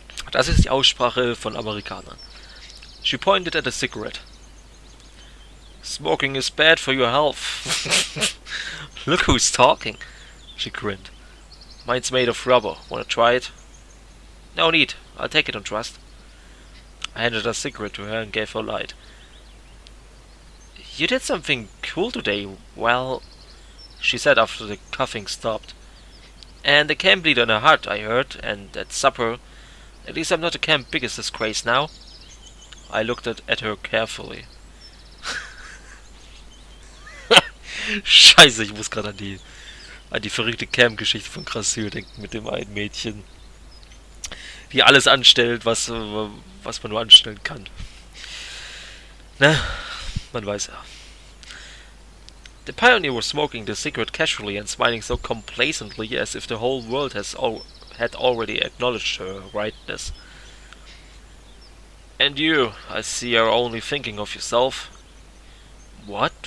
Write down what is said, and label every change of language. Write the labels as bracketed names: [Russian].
[German] Das ist die Aussprache von Amerikanern. [English] She pointed at a cigarette. Smoking is bad for your health. Look who's talking. She grinned. Mine's made of rubber. Wanna try it? No need. I'll take it on trust. I handed a cigarette to her and gave her a light. You did something cool today. Well, she said after the coughing stopped. And the camp leader in her hut, I heard, and at supper. At least I'm not a camp biggest disgrace now. I looked at her carefully. [German] Scheiße, ich muss gerade an die verrückte Camp-Geschichte von Krassil denken mit dem einen Mädchen, die alles anstellt, was man nur anstellen kann. Na, man weiß ja. [English] The pioneer was smoking the cigarette casually and smiling so complacently as if the whole world had already acknowledged her rightness. And you, I see, are only thinking of yourself. What?